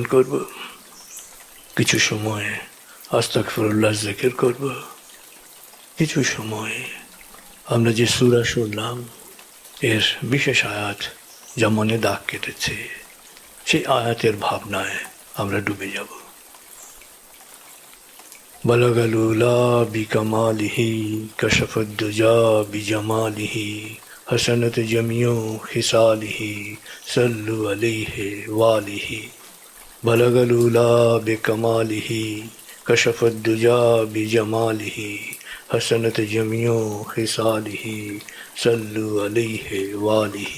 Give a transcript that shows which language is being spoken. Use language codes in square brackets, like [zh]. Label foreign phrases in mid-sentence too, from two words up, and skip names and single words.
[bn] করব, কিছু সময় আস্তাগফিরুল্লাহ জিকির করব, কিছু সময় আমরা যে সূরা শুনলাম এর বিশেষ আয়াত যা মনে দাগ কেটেছে, সেই আয়াতের ভাবনায় আমরা ডুবে যাব। [ar] بلغ العلى بكماله كشف الدجى بجماله حسنت جميع خصاله صلوا عليه وآله. بلغ العلى بكماله كشف الدجى بجماله حسنت جميع خصاله صلوا عليه وآله.